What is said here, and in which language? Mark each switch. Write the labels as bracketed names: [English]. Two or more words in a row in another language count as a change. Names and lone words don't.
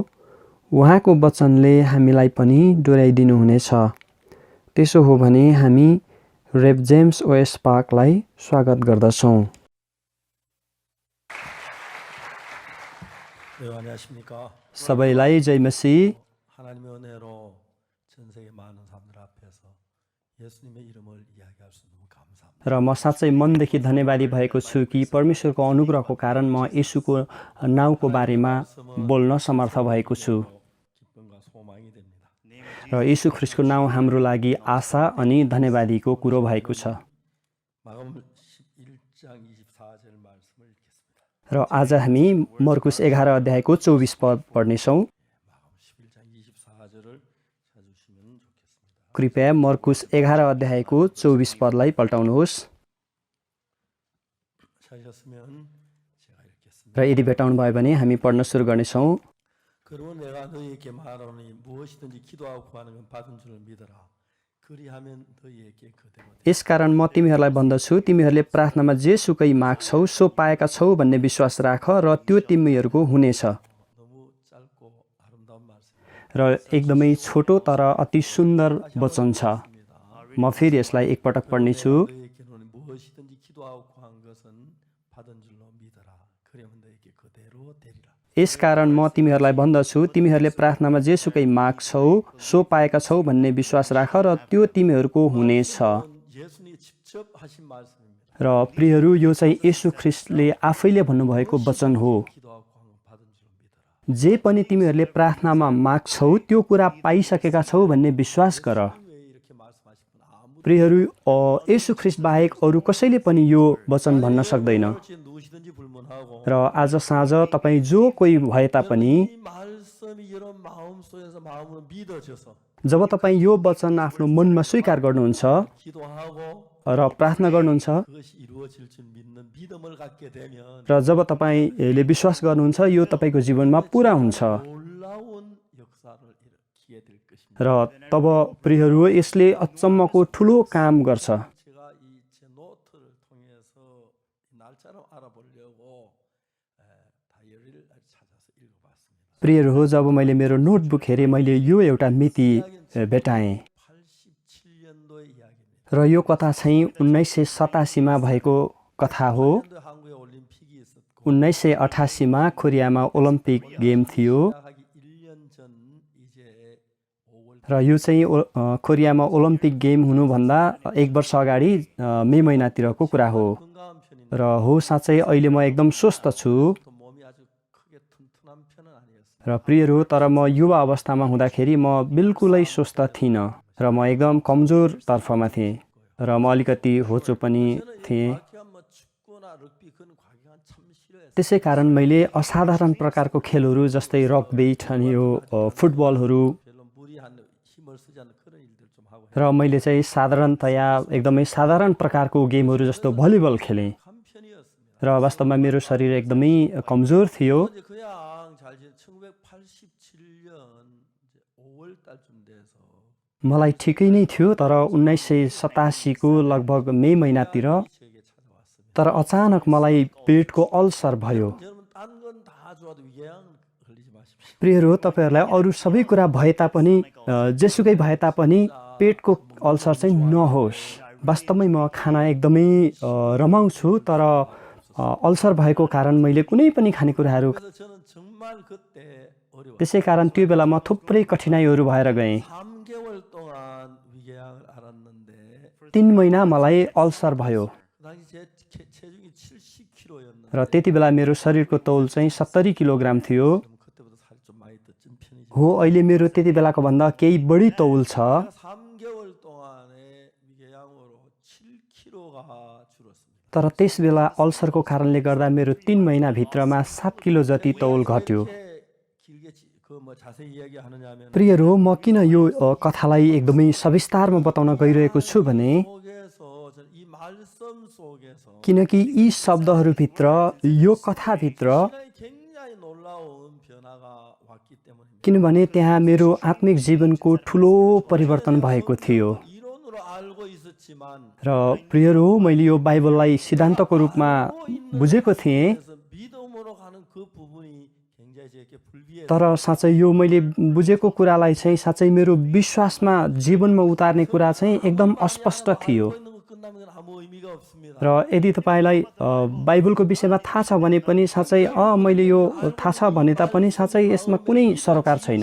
[Nepali] उहाँको वचनले हामीलाई पनि डोर्याइदिनुहुनेछ। त्यसो हो भने हामी रेभ जेम्स ओएस पार्कलाई स्वागत गर्दछौँ। [Korean] 안녕하십니까? [Nepali] सबैलाई जय मसीह। [Korean] 하나님의 은혜로 전 세계 많은 사람들 앞에서 예수님의 이름을 이야기할 수 너무 감사합니다. [Nepali] र म साँच्चै मनदेखि धन्यवादी भएको छु कि परमेश्वरको अनुग्रहको कारण म येशूको नाउँको बारेमा बोल्न समर्थ भएको छु। [Korean] 기쁨과 소망이 됩니다. [Nepali] र येशू ख्रीष्टको नाउँ हाम्रो लागि आशा अनि धन्यवादीको कुरो भएको छ। [Korean] 마가복음 11장 24절 말씀을 읽겠습니다. [Nepali] र आज हामी मर्कुस 11 अध्यायको 24 पद पढ्नेछौँ। [Korean] 마가복음 11장 24절을 찾으시면 좋겠습니다. [Nepali] कृपया मर्कुस 11 अध्यायको 24 पदलाई पल्टाउनुहोस्। [Korean] 찾으셨으면 제가 읽겠습니다. [Nepali] र यदि भेटाउनु भयो भने हामी पढ्न सुरु गर्नेछौँ। [Korean] 그러면 내가 너희에게 말하노니 무엇이든지 기도하고 구하는 건 받은 줄을 믿어라. 그리하면 너희에게 그대로 되리라. [Nepali] यसकारण म तिमीहरूलाई भन्दछु, तिमीहरूले प्रार्थनामा जे सुकै माग्छौ सो पाएका छौ भन्ने विश्वास राख र त्यो तिमीहरूको हुनेछ। [Korean] 너무 짧고 아름다운 말씀. [Nepali] र एकदमै छोटो तर अति सुन्दर वचन छ। म फेरि यसलाई एकपटक पढ्नेछु। [Korean] 너희에게는 무엇이든지 기도하고 구한 것은 받은 줄로 믿어라. 그러면 너희에게 그대로 되리라. [Nepali] यसकारण म तिमीहरूलाई भन्दछु, तिमीहरूले प्रार्थनामा जे सुकै माग्छौ सो पाएका छौ भन्ने विश्वास राख र त्यो तिमीहरूको हुनेछ। [Korean] 예수님이 직접 하신 말씀입니다. [Nepali] र प्रियहरू, यो चाहिँ येशू ख्रीष्टले आफैले भन्नुभएको वचन हो। [Korean] 기도하고 구한 건 받은 줄로 믿어라. [Nepali] जे पनि तिमीहरूले प्रार्थनामा माग्छौ त्यो कुरा पाइसकेका छौ भन्ने विश्वास गर। [Korean] 왜 이렇게 말씀하신 분 아무도 [Nepali] प्रियहरू, येशू ख्रीष्ट बाहेक अरू कसैले पनि यो वचन भन्न सक्दैन। [Korean] 그렇지 누구시든지 불문하고 [Nepali] र आज साँझ तपाईँ जो कोही भए तापनि [Korean] 이 말씀이 여러분 마음 속에서 마음으로 믿어져서 [Nepali] जब तपाईँ यो वचन आफ्नो मनमा स्वीकार गर्नुहुन्छ [Korean] 기도하고 [Nepali] र प्रार्थना गर्नुहुन्छ [Korean] 그것이 이루어질 줄 믿는 믿음을 갖게 되면 [Nepali] र जब तपाईँले विश्वास गर्नुहुन्छ यो तपाईँको जीवनमा पुरा हुन्छ। [Korean] 놀라운 역사를 일으키게 될 것입니다. [Nepali] र तब प्रियहरू, यसले अचम्मको ठुलो काम गर्छ। [Korean] 제가 이 제 노트를 통해서 날짜를 알아보려고 다이어리를 찾아서 읽어봤습니다. [Nepali] प्रियहरू हो, जब मैले मेरो नोटबुक हेरेँ मैले यो एउटा मिति भेटाएँ [Korean] 87년도의 이야기입니다. [Nepali] र यो कथा चाहिँ 1987मा भएको कथा हो। [Korean] 87년도에 한국에 올림픽이 있었고 [Nepali] 1988मा कोरियामा [English] Olympic game [Nepali] थियो [Korean] 시작하기 1년 전 이제 5월 [Nepali] र यो चाहिँ कोरियामा [English] Olympic game [Nepali] हुनुभन्दा 1 वर्ष अगाडि मे महिनातिरको कुरा हो। [Korean] 건강한 편인데 [Nepali] र हो, साँच्चै अहिले म एकदम स्वस्थ छु। [Korean] 또 몸이 아주 크게 튼튼한 편은 아니었어요. [Nepali] र प्रियहरू, तर म युवा अवस्थामा हुँदाखेरि म बिल्कुलै स्वस्थ थिइनँ र म एकदम कमजोर तर्फमा थिएँ र म अलिकति होचो पनि थिएँ। [Korean] 과격한 뭐 축구나 럭비 그런 과격한 참 싫어했어요. [Nepali] त्यसै कारण मैले असाधारण प्रकारको खेलहरू जस्तै रग्बी अनि यो फुटबलहरू [Korean] 별로 무리한 힘을 쓰지 않는 그런 일들 좀 하고 [Nepali] र मैले चाहिँ साधारणतया एकदमै साधारण प्रकारको गेमहरू जस्तो भलिबल खेलेँ [Korean] 한 편이었습니다. [Nepali] र वास्तवमा मेरो शरीर एकदमै कमजोर थियो। [Korean] 이제 그냥 잘 1987년 이제 5월 달쯤 돼서 [Nepali] मलाई ठिकै नै थियो, तर 1987को लगभग मे महिनातिर [Korean] 저에게 찾아왔습니다. [Nepali] तर अचानक मलाई पेटको अल्सर भयो। [Korean] 여러분 딴 건 다 좋아도 위궤양 걸리지 마십시오. [Nepali] प्रियहरू, तपाईँहरूलाई अरू सबै कुरा भए तापनि जेसुकै भए तापनि पेटको अल्सर चाहिँ नहोस्। वास्तवमै म खाना एकदमै रमाउँछु, तर अल्सर भएको कारण मैले कुनै पनि खानेकुराहरू [Korean] 그래서 저는 정말 그때 어려웠어요. [Nepali] त्यसै कारण त्यो बेला म थुप्रै कठिनाइहरू भएर गएँ। [Korean] 3개월 동안 위궤양을 앓았는데 [Nepali] 3 महिना मलाई अल्सर भयो [Korean] 그 당시 제 체중이 70kg였는데 [Nepali] र त्यति बेला मेरो शरीरको तौल चाहिँ 70 किलोग्राम थियो। [Korean] 그때보다 살이 좀 많이 더 찐 편이죠. [Nepali] हो, अहिले मेरो त्यति बेलाको भन्दा केही बढी तौल छ। [Korean] 3개월 동안에 위궤양으로 7kg가 줄었습니다. [Nepali] तर त्यस बेला अल्सरको कारणले गर्दा मेरो 3 महिनाभित्रमा 7 किलो जति तौल घट्यो। [Korean] 길게 그뭐 자세히 이야기하느냐면 [Nepali] प्रियहरू, म किन यो कथालाई एकदमै सविस्तारमा बताउन गइरहेको छु भने [Korean] 속에서 이 말씀 속에서 [Nepali] किनकि यी शब्दहरूभित्र, यो कथाभित्र [Korean] 굉장히 놀라운 변화가 왔기 때문입니다. [Nepali] किनभने त्यहाँ मेरो आत्मिक जीवनको ठुलो परिवर्तन भएको थियो। [Korean] 이론으로 알고 있었지만 [Nepali] र प्रियहरू, मैले यो बाइबललाई सिद्धान्तको रूपमा बुझेको थिएँ, [Korean] 그래서 믿음으로 가는 그 부분이 굉장히 저에게 불비해. [Nepali] तर साँच्चै यो मैले बुझेको कुरालाई चाहिँ साँच्चै मेरो विश्वासमा जीवनमा उतार्ने कुरा चाहिँ एकदम अस्पष्ट थियो। [Korean] 있는 거 끝나면 그건 아무 의미가 없습니다. [Nepali] र यदि तपाईँलाई बाइबलको विषयमा थाहा छ भने पनि साँच्चै मैले यो थाहा छ भने तापनि साँच्चै यसमा कुनै सरोकार छैन।